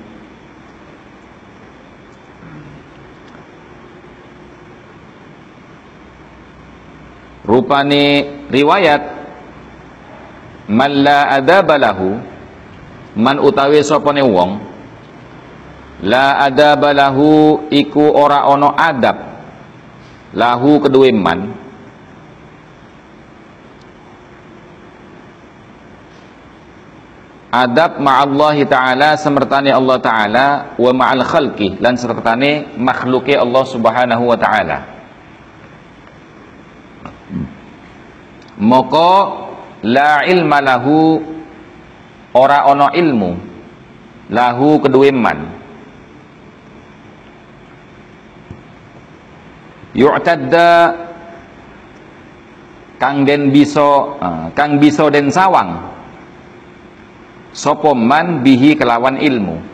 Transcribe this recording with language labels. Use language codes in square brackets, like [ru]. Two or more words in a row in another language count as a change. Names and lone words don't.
[jv] Rupane riwayat [ar] من لا أدب له, [jv] man utawi sapane wong [ar] لا أدب له [jv] iku ora ono adab lahu kedue man, [ar] أدب مع الله تعالى [jv] semertane Allah ta'ala, [ar] ومع الخلق, [jv] lan sertane makhluke Allah [ar] سبحانه وتعالى. Moko لا علم له, [jv] ora ono ilmu lahu kedue man. Yu'tadda, kang bisa den sawang sapa man bihi kelawan ilmu.